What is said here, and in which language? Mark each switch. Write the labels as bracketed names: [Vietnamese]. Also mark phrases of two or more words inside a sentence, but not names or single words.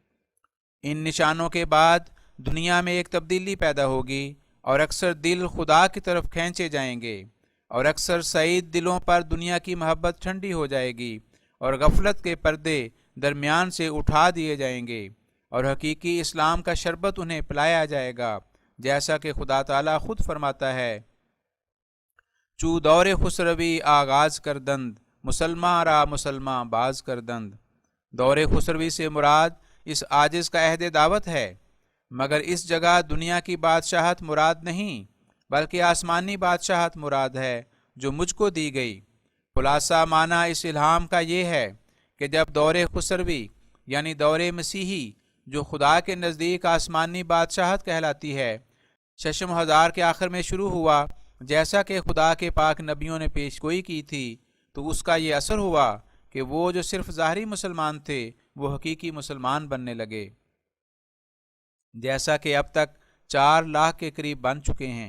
[Urdu] ان نشانوں کے بعد دنیا میں ایک تبدیلی پیدا ہوگی، اور اکثر دل خدا کی طرف کھینچے جائیں گے، اور اکثر سعید دلوں پر دنیا کی محبت ٹھنڈی ہو جائے گی، اور غفلت کے پردے درمیان سے اٹھا دیے جائیں گے، اور حقیقی اسلام کا شربت انہیں پلایا جائے گا، جیسا کہ خدا تعالیٰ خود فرماتا ہے، [Persian] چو دور خسروی آغاز کردند، مسلمان را مسلمان باز کردند۔ [Urdu] دور خسروی سے مراد اس عاجز کا عہد دعوت ہے، مگر اس جگہ دنیا کی بادشاہت مراد نہیں بلکہ آسمانی بادشاہت مراد ہے جو مجھ کو دی گئی۔ خلاصہ معنی اس الہام کا یہ ہے کہ جب دور خسروی یعنی دور مسیحی، جو خدا کے نزدیک آسمانی بادشاہت کہلاتی ہے، ششم ہزار کے آخر میں شروع ہوا، جیسا کہ خدا کے پاک نبیوں نے پیش گوئی کی تھی، تو اس کا یہ اثر ہوا کہ وہ جو صرف ظاہری مسلمان تھے وہ حقیقی مسلمان بننے لگے، جیسا کہ اب تک 4 لاکھ کے قریب بن چکے ہیں۔